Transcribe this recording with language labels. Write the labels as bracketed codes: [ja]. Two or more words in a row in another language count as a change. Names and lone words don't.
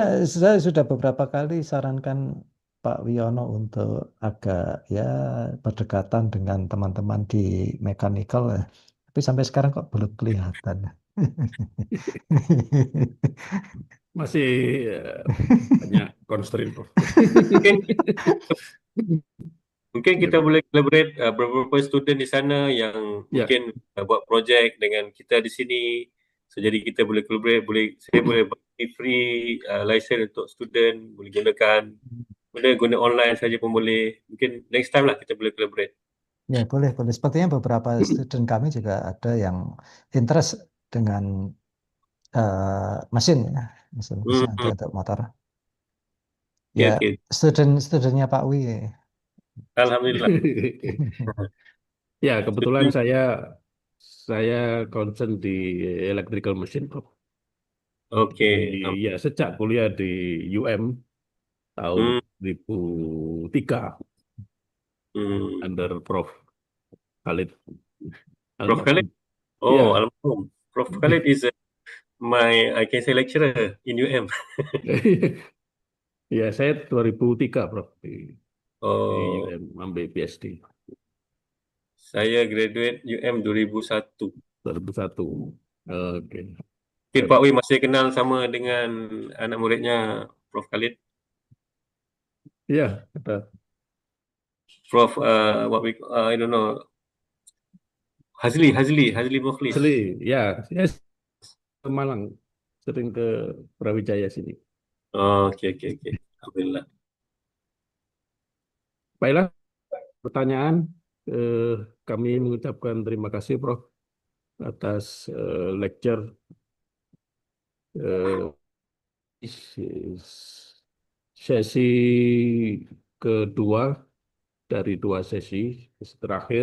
[id] Saya sudah beberapa kali sarankan Pak Wiono untuk agak ya berdekatan dengan teman-teman di mechanical, tapi sampai sekarang kok belum kelihatan. Masih banyak constraint, Prof. [ms] Mungkin kita boleh collaborate beberapa student di sana yang Ya. mungkin buat projek dengan kita di sini. So, jadi kita boleh collaborate, saya boleh bagi [en] free license [ms] untuk student, boleh gunakan. Boleh guna online saja pun boleh. Mungkin [en] next time [ms] lah kita boleh collaborate. Ya, boleh, boleh. [id] Sepertinya beberapa student kami juga ada yang interest dengan mesin ya, mesin Hmm. untuk motor. Oke, Ya, oke. studentnya Pak Wi. Alhamdulillah. Ya, kebetulan saya concern di [en] electrical machine, [id] Prof. Oke. Jadi, ya sejak kuliah di UM tahun Hmm. 2003 Hmm. under Prof. Khalid Prof. Khalid? Almarhum. Oh, Ya, [en] almarhum. Prof. Khalid is my, I can say, lecturer in UM. [id] Ya, saya 2003, Prof. Di Oh, UM ambil PhD. [ms] saya graduate UM 2001. 2001. Oke. [id] Mungkin Pak Wei masih kenal sama dengan anak muridnya Prof Khalid. Iya, kata Prof, [en] I don't know, Hazli Mukhlis. [id] Asli, ya, saya ke Malang, sering ke Brawijaya sini. Oh, oke. Alhamdulillah. Baiklah, pertanyaan. Kami mengucapkan terima kasih, Prof, atas lecture eh, sesi kedua dari 2 sesi terakhir.